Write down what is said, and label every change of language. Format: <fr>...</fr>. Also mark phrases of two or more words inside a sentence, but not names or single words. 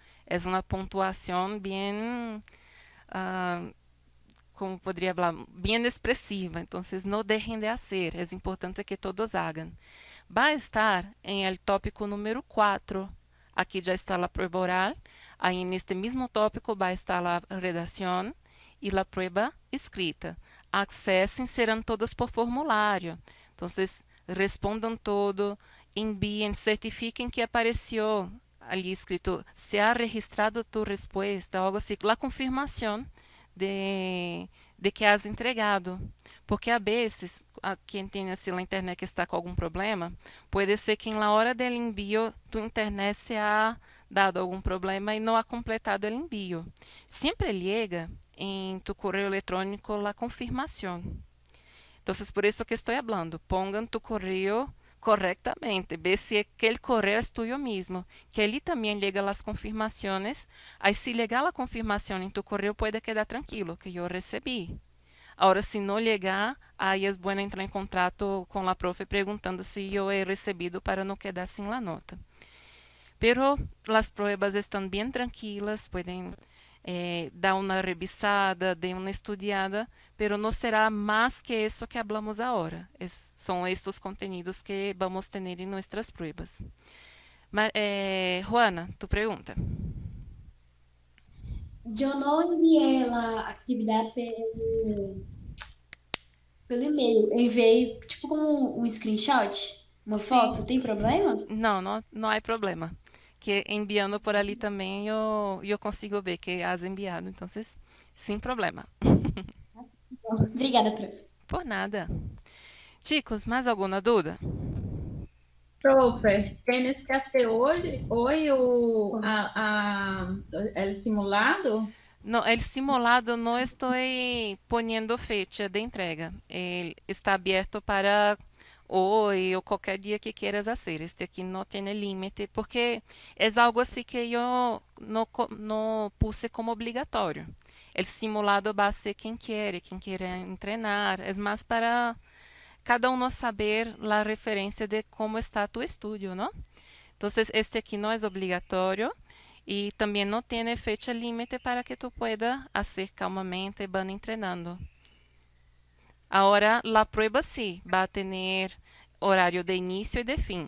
<es>Es una puntuación bien como podría hablar, bien expresiva. Entonces, no dejen de hacer. Es importante que todos hagan. Va a estar en el tópico número 4. Aquí ya está la prueba oral. Ahí en este mismo tópico va a estar la redacción y la prueba escrita.</es> <pt>Acessem, serão todos por formulário. Então, respondam todo, enviem, certifiquem que apareceu ali escrito,</pt> <es>se ha registrado</es> <pt>tu resposta, algo assim, a confirmação de que</pt> <es>has entregado.</es> <pt>Porque a vezes, quem tem assim na internet que está com algum problema, pode ser que na hora do envio, tu internet</pt> <es>se ha dado</es> <pt>algum problema e não</pt> <es>ha completado</es> <pt>o envio. Sempre llega em tu correio eletrônico a confirmação. Então, por isso que estou falando, pongan tu correio correctamente, ve se aquele correio é tuyo mesmo, que ali também llega as confirmações. Aí, se llegar a confirmação em tu correio, pode quedar tranquilo, que eu recebi. Agora, se não llegar, aí é bom entrar em contato com a profe perguntando se eu he recebido para não quedar sem a nota. Pero as pruebas estão bem tranquilas, podem dar uma revisada, dar uma estudiada, pero não será mais que isso que hablamos agora. São estes contenidos que vamos ter em nossas pruebas. Juana, tu pergunta. Eu não enviei a atividade pelo e-mail. Eu enviei tipo como um screenshot, uma foto. Tem problema? Não há problema. Que enviando por ali também eu consigo ver que has enviado. Então, sem problema. Obrigada, prof. Por nada. Chicos, mais alguma dúvida?</pt> <es>Profe, tienes que hacer hoy el simulado? No, el simulado no estoy poniendo fecha de entrega. Ele está abierto para hoy o qualquer dia que quieras hacer.</es> <pt>Este aqui não tem límite, porque é algo assim que eu não puse como obrigatório.</pt> <es>El simulado va a ser quem quiere treinar.</es> <pt>É mais para cada uno saber a referência de como está tu estudio, ¿no?</pt> <es>Entonces, este aquí no es obligatorio y también no tiene fecha límite para que tú puedas hacer calmamente, van entrenando. Ahora, la prueba sí va a tener horario de inicio y de fin.</es>